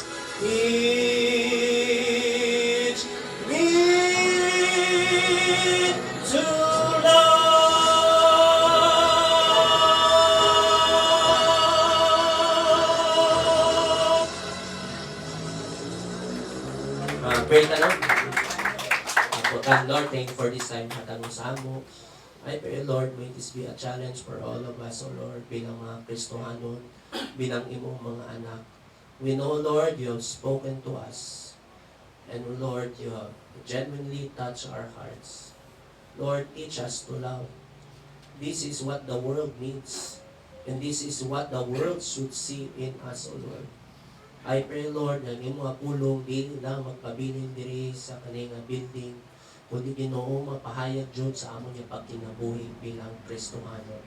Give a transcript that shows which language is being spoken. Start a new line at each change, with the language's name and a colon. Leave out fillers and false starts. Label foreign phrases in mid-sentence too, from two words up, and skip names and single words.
English: Teach me to love.
Cebuano: Pray ka lang.
English: Lord, thank you for this time.
Cebuano: Hatang sa amo.
English: I pray, Lord, may this be a challenge for all of us, O Lord,
Cebuano: bilang mga Kristohanon, bilang imong mga anak.
English: We know, Lord, you have spoken to us. And Lord, you have genuinely touched our hearts. Lord, teach us to love. This is what the world needs. And this is what the world should see in us, O Lord. I pray, Lord,
Cebuano: na imo nga pulong dili lang magpabilin diri sa kaning building, kundi Ginoo mapahayag jud sa amon nga pagkinabuhi bilang Kristohano.